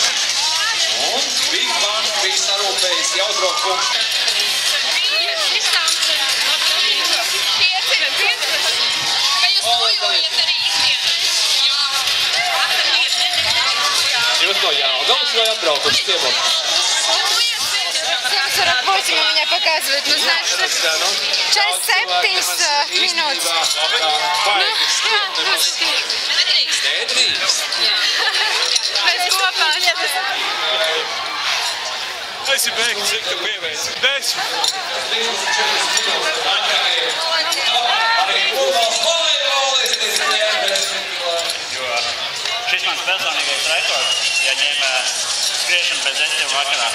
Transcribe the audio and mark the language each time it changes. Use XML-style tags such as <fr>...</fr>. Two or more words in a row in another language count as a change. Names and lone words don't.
<lv>Un Big Bang bija sarūpējis jautro punktu. Jūs no Jelgavas vai atbraukuši ciemos?</lv> <ru>Сейчас 48 у меня показывает, ну знаешь, 47 минут.</ru> <lv>Mēs kopā. Esi beigts, cik tu pieveic. 10. Šis mans personīgais rekords, ja ņem skriešanu pēc 10 vakarā.</lv>